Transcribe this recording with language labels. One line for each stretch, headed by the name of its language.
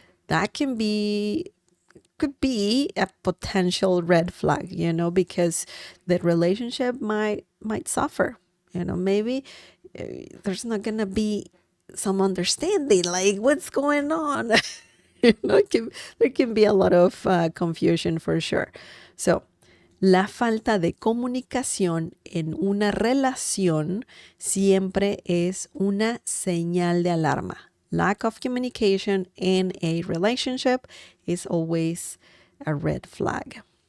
English: That could be a potential red flag, because the relationship might suffer. Maybe there's not gonna be some understanding, like what's going on. There can be a lot of confusion for sure.
Spanish: So, la falta de comunicación en una relación siempre es una señal de alarma.
English: Lack of communication in a relationship is always a red flag.